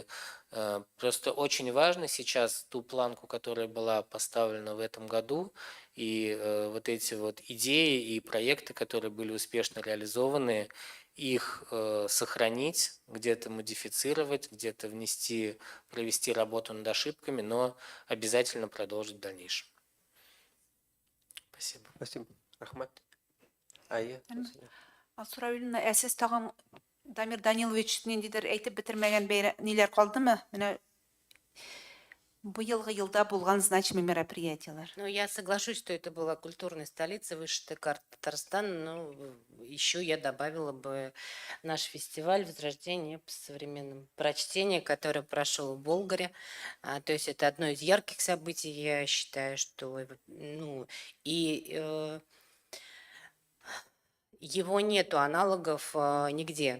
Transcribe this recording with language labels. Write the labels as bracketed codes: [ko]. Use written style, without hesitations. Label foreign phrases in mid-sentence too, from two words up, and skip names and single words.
[ru] Просто очень важно сейчас ту планку, которая была поставлена в этом году, и вот эти вот идеи и проекты, которые были успешно реализованы, их сохранить, где-то модифицировать, где-то внести, провести работу над ошибками, но обязательно продолжить в дальнейшем. Спасибо. Спасибо. [tt] Рахмат. Айя. Асурабилна әсес тагын Дамир Данилович ниндидер әйтеп бетермәгән ниләр калдымы? Менә бу елда булган [ru] значимый мероприятиялар. Ну, я соглашусь, что это была культурная столица, вышитая карта Татарстана. Ну, еще я добавила бы наш фестиваль «Возрождение по современным прочтениям», который прошел в Болгаре. То есть это одно из ярких событий, я считаю, что его нету аналогов нигде.